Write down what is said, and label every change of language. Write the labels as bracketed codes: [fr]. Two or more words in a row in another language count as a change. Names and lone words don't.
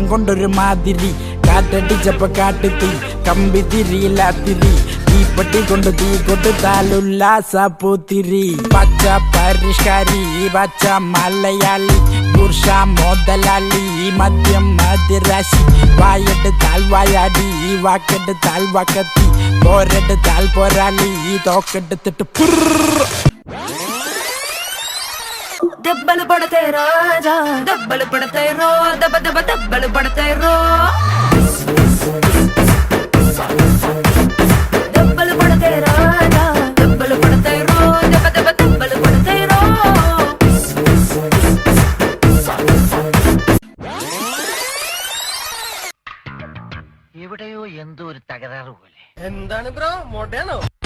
[ml] കൊണ്ടൊരു മാതിരി കാറ്റടിച്ചപ്പ കാട്ടുതീ കമ്പി തിരിയില്ലാത്തിരി തീപ്പട്ടി കൊണ്ട് തീ കൊടുത്താലുല്ലാസ പൂത്തിരി പച്ച പരിഷ്കാരി പച്ച മലയാളി പുരുഷ മുതലാളി മദ്യം മതിരാശി വായെടുത്താൽ വായാടി വാക്കെടുത്താൽ വാക്കത്തി പോരെടുത്താൽ പോരാളി തോക്കെടുത്തിട്ട് [te] దెబ్బలు పడతాయి రాజా దెబ్బలు పడతాయి రో దెబ్బ దెబ్బ దెబ్బలు పడతాయి రో దెబ్బలు పడతాయి రాజా దెబ్బలు పడతాయి రో దెబ్బ దెబ్బ దెబ్బలు పడతాయి రో. [ml] എവിടെയോ എന്തോ ഒരു തകരാറ് പോലെ. എന്താണ് ബ്രോ മോഡേണോ?